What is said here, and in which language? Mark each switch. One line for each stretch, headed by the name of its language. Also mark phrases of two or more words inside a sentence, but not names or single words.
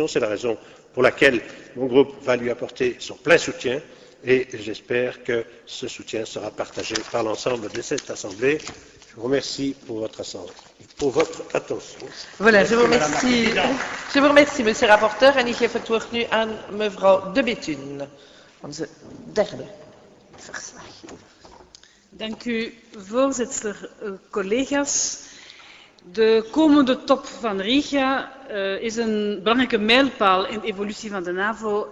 French: C'est la raison pour laquelle mon groupe va lui apporter son plein soutien et j'espère que ce soutien sera partagé par l'ensemble de cette Assemblée. Je vous remercie pour votre attention. Voilà, je vous remercie, monsieur le rapporteur.
Dutch: En ik geef het woord nu aan mevrouw De Bethune, onze derde verslaggever. Dank u, voorzitter, collega's. De komende top van Riga is een belangrijke mijlpaal in de evolutie van de NAVO.